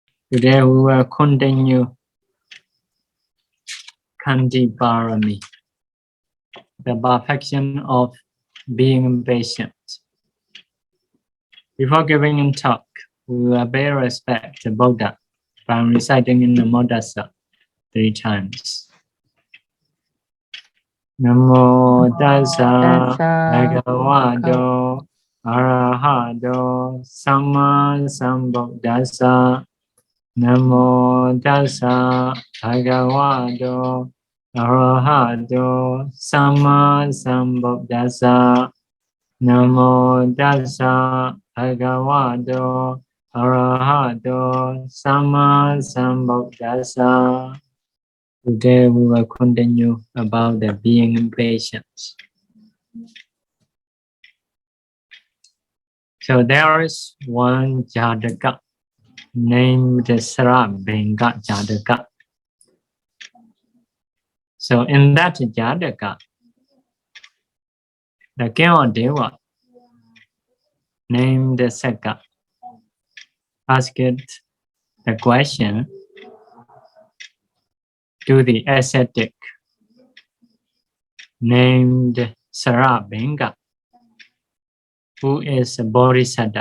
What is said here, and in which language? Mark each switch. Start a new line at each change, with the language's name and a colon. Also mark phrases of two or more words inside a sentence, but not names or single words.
English: Today we will continue
Pali: Khantī Pāramī,
English: the perfection of being impatient. Before giving a talk, we will pay respect to Buddha by reciting in the Bodhisatta 3 times.
Pali: Namo tassa bhagavato arahato samma sambuddhassa. Namo tassa bhagavato arahato samma sambuddhassa. Namo tassa bhagavato arahato samma sambuddhassa.
English: Today we will continue about the being impatient. So there is one Jātaka named Sarabhaṅga Jātaka. So in that Jātaka, the King of Deva named Sakka asked the question to the ascetic named Sarabhaṅga, who is a Bodhisatta.